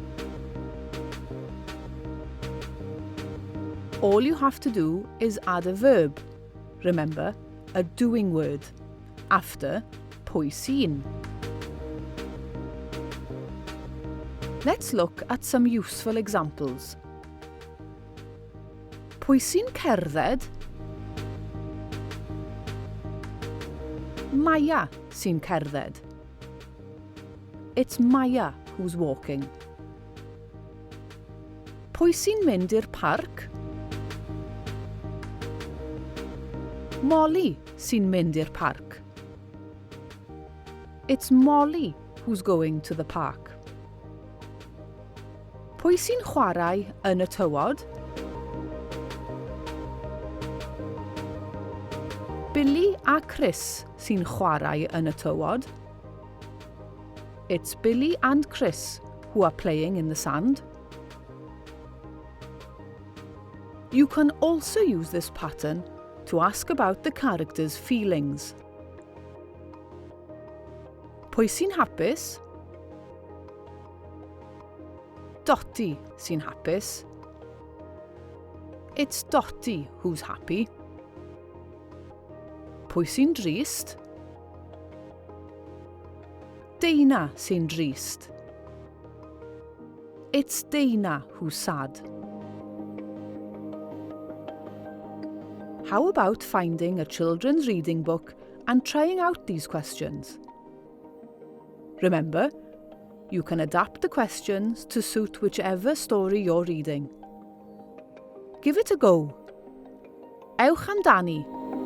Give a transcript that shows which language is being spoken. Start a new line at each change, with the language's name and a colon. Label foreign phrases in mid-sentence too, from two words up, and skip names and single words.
English: All you have to do is add a verb, remember, a doing word, after
Welsh: pwy sy'n.
English: Let's look at some useful examples.
Welsh: Pwy sy'n cerdded? Maya sy'n cerdded.
English: It's Maya who's walking.
Welsh: Pwy sy'n mynd i'r parc? Molly sy'n mynd i'r parc.
English: It's Molly who's going to the park.
Welsh: Pwy sy'n chwarae yn y tywod? Billy a Chris sy'n chwarae yn y tywod.
English: It's Billy and Chris who are playing in the sand. You can also use this pattern to ask about the character's feelings.
Welsh: Pwy sy'n hapus? Dotty sy'n hapus.
English: It's Dotty who's happy.
Welsh: Pwy sy'n drist? Dana sy'n drist.
English: It's Dana who's sad. How about finding a children's reading book and trying out these questions? Remember, you can adapt the questions to suit whichever story you're reading. Give it a go.
Welsh: Ewch amdani.